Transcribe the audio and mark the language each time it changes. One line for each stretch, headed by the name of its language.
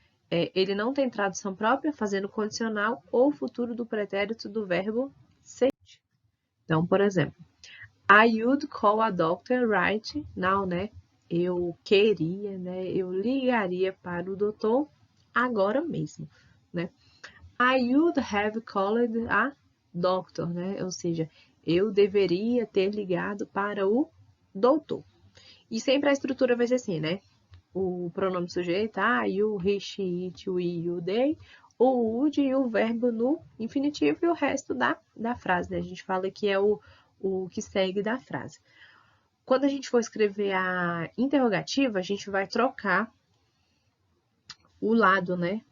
Portuguese: Ele não tem tradução própria, fazendo condicional ou futuro do pretérito do verbo ser. Então, por exemplo,
English: I would call a doctor right now, né?
Portuguese: Eu queria, né? Eu ligaria para o doutor agora mesmo, né?
English: I would have called a doctor, né?
Portuguese: Ou seja, eu deveria ter ligado para o doutor. E sempre a estrutura vai ser assim, né? O pronome sujeito, you, he, she, it, we, you, they, o would e o verbo no infinitivo e o resto da frase, né? A gente fala que é o que segue da frase. Quando a gente for escrever a interrogativa, a gente vai trocar o lado, né?